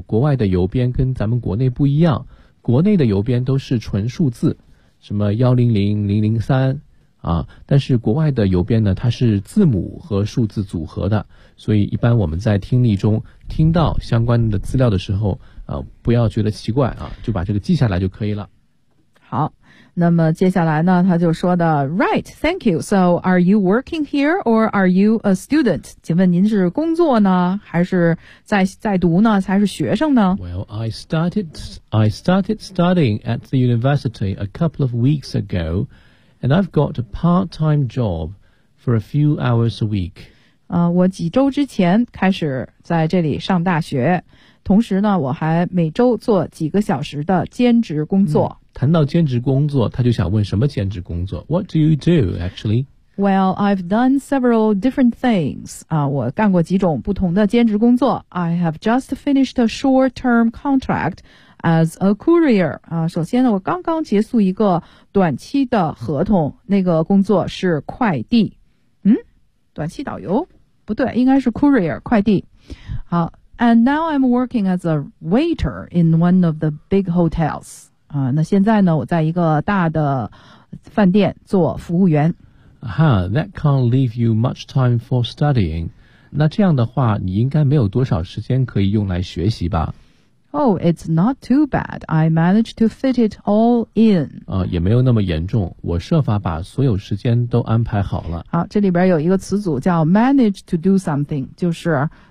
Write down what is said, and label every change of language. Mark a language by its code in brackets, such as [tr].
[zh] 国外的邮编跟咱们国内不一样，国内的邮编都是纯数字，什么100003啊，但是国外的邮编呢，它是字母和数字组合的，所以一般我们在听力中听到相关的资料的时候。不要觉得奇怪啊，就把这个记下来就可以了。好，那么接下来呢，他就说的 ， [en] Right, thank you. So, are you working here or are you a student? [zh] 请问您是工作呢，还是在读呢，还是学生呢 [en] ？Well, I started studying at the university a couple of weeks ago, and I've got a part-time job for a few hours a week. [zh] 我几周之前开始在这里上大学。同时呢，我还每周做几个小时的兼职工作。谈到兼职工作，他就想问什么兼职工作 ？ [en] What do you do actually? Well, I've done several different things. [zh] 我干过几种不同的兼职工作。 [en] I have just finished a short-term contract as a courier. [zh] 首先呢，我刚刚结束一个短期的合同，那个工作是快递。嗯，短期导游？不对，应该是 courier 快递。好。 [en] And now I'm working as a waiter in one of the big hotels. [zh] 那现在呢，我在一个大的饭店做服务员。 [en] Aha, that can't leave you much time for studying. [zh] 那这样的话，你应该没有多少时间可以用来学习吧 [en] ？Oh, it's not too bad. I managed to fit it all in. [zh] 也没有那么严重。我设法把所有时间都安排好了。好，这里边有一个词组叫 [en] manage to do something， [zh] 就是。